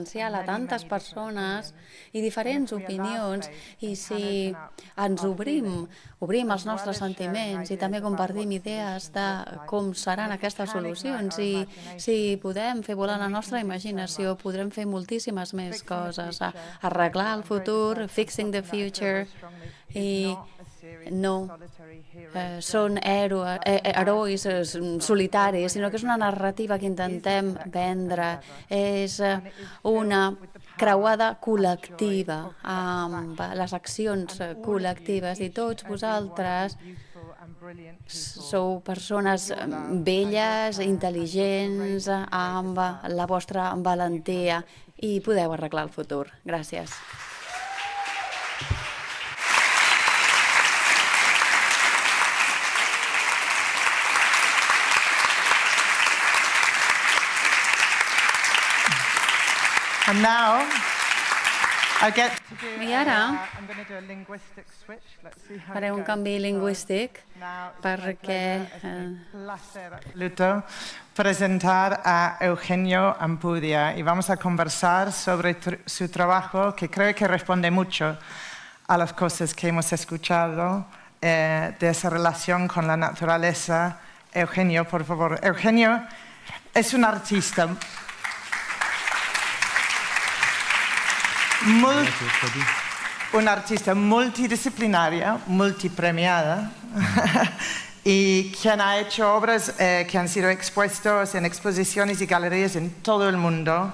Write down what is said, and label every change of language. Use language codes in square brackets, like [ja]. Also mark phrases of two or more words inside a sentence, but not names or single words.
[ca] a tantes persones i diferents opinions i si ens obrim els nostres sentiments i també compartim idees de com seran aquestes solucions i si podem fer volar la nostra imaginació podrem fer moltíssimes més coses, arreglar el futur, [en] fixing the future [ca] i no són herois solitaris, sinó que és una narrativa que intentem vendre. És una creuada col·lectiva amb les accions col·lectives i tots vosaltres sou persones belles, intel·ligents, amb la vostra valentia i podeu arreglar el futur. Gràcies. [en] And now, [ca] I ara faré un canvi lingüístic perquè [es] presentar a Eugenio Ampudia y vamos a conversar sobre su trabajo que creo que responde mucho a las cosas que hemos escuchado de esa relación con la naturaleza. Eugenio, por favor. Eugenio es un artista multidisciplinaria, multipremiada, y quien ha hecho obras que han sido expuestas en exposiciones y galerías en todo el mundo.